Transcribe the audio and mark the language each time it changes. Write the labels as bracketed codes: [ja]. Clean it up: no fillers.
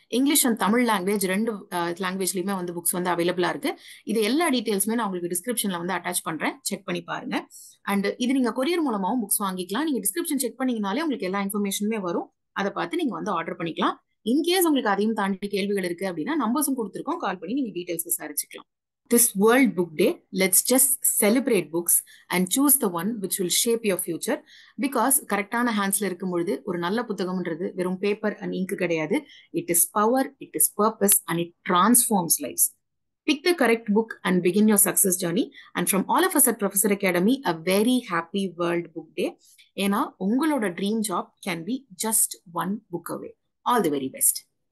[ta] English and Tamil language ரெண்டு லாங்குவேஜ்லயுமே வந்து books வந்து அவைலபிளா இருக்கு. இது எல்லா டீடைல்ஸுமே நான் உங்களுக்கு டிஸ்கிரிப்ஷன்ல வந்து அட்டாச் பண்றேன், செக் பண்ணி பாருங்க. அண்ட் இது நீங்க கொரியர் மூலமாவும் புக்ஸ் வாங்கிக்கலாம். நீங்க டிஸ்கிரிப்ஷன் செக் பண்ணீங்கனாலே உங்களுக்கு எல்லா இன்ஃபர்மேஷனுமே வரும். அதை பார்த்து நீங்க வந்து ஆர்டர் பண்ணிக்கலாம். இன்கேஸ் உங்களுக்கு அதையும் தாண்டி கேள்விகள் இருக்கு அப்படின்னா நம்பர்ஸும் கொடுத்துருக்கோம், கால் பண்ணி நீங்க details விசாரிச்சுக்கலாம். [en] This World Book Day, let's just celebrate books and choose the one which will shape your future. [ta] Because கரெக்டான ஹேண்ட்ஸ்ல இருக்கும் பொழுது ஒரு நல்ல புத்தகம்ன்றது வெறும் பேப்பர் அண்ட் இங்க் கிடையாது. [en] It is power, it is purpose and it transforms lives. Pick the correct book and begin your success journey. And from all of us at Professor Academy, a very happy World Book Day. [ta] ஏன்னா உங்களோட dream job [en] can be just one book away. All the very best.